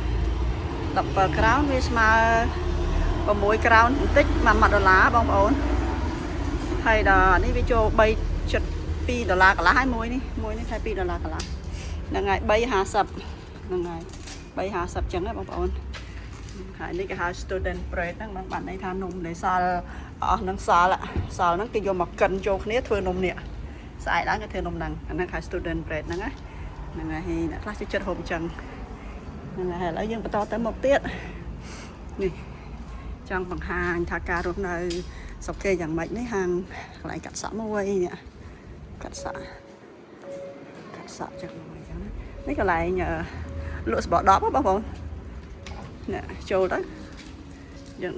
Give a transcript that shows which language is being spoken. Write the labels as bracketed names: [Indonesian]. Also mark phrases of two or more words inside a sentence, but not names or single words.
[Khmer] 17 ក្រោនវាស្មើ6ក្រោនបន្តិច$1បងប្អូនហើយដល់នេះវាចូល$3.2កន្លះហើយមួយនេះថែ$2កន្លះហ្នឹងហើយ3.50ហ្នឹងហើយ3.50ចឹងណាបងប្អូនហើយនេះគេហៅ [English] student bread [Khmer] ហ្នឹងបានន័យថានំដែលសល់អស់នឹងសល់ហ្នឹងគេយកមកកិនចូលគ្នាធ្វើនំនេះស្អែកឡើងគេធ្វើនំហ្នឹងអាហ្នឹងហៅ [English] student bread [Khmer] ហ្នឹងហើយអ្នក ខ្លះចូលចិត្តហូបអញ្ចឹងហ្នឹងហើយឥឡូវយើងបន្តទៅមុខទៀតនេះចង់បង្ហាញថាការរស់នៅស្រុកគេយ៉ាងម៉េចនេះហាងកន្លែងកាត់សក់មួយនេះកាត់សក់ចឹងមួយចឹងនេះកន្លែងលក់សបកដបបងប្អូននេះចូលទៅយើង